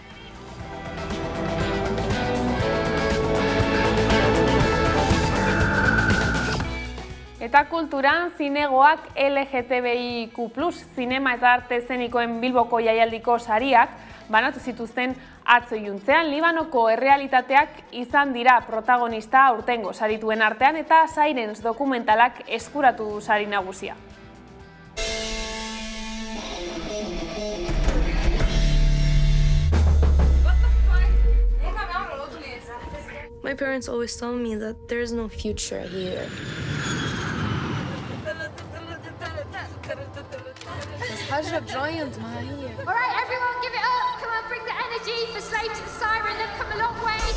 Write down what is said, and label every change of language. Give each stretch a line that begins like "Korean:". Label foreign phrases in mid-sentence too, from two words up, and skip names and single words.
Basque: Eta kulturan, zinegoak LGTBIQ+, zinema eta arte eszenikoen Bilboko jaialdiko sariak banatu zituzten atzo iluntzean. Libanoko errealitateak izan dira protagonista aurtengo sarituen artean eta Sirens dokumentalak eskuratu du sari nagusia.
English: My parents always tell me that there's no future here. All right, everyone, give it up. Come on, bring the energy for Slave to the Siren. They've come a long way.